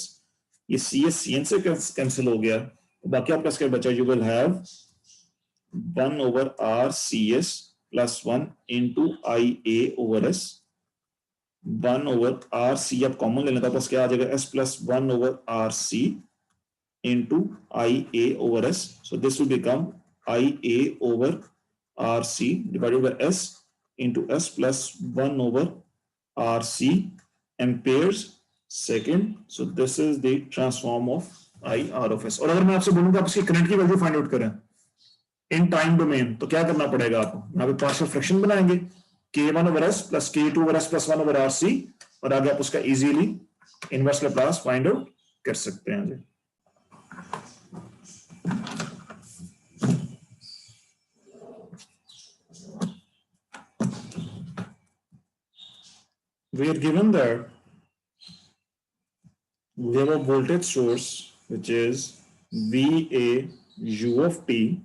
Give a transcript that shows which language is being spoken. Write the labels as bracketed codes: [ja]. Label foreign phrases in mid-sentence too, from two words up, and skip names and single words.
[hi] ये सी एन से कैंसिल हो गया, तो बाकी आपका क्या बचा, [en] you will have 1 over RCS plus 1 into IA over S, 1 over RC [hi] आप कॉमन ले लेता, क्या आ जाएगा [en] S plus 1 over RC into IA over S, so this will become IA over RC divided by S into S plus 1 over RC amperes second. So this is the transform of IR of S. [hi] और अगर मैं आपसे बोलूंगा आप इसकी करंट की वैल्यू [en] find out [hi] करें [en] in time domain, [hi] तो क्या करना पड़ेगा आपको, यहाँ पे [en] partial fraction [hi] बनाएंगे, [en] K1 over S plus K2 over S plus 1 over RC, [hi] और आगे आप उसका [en] easily inverse Laplace find out [hi] कर सकते हैं जी। [en] We are given that we have a voltage source which is VA U of t,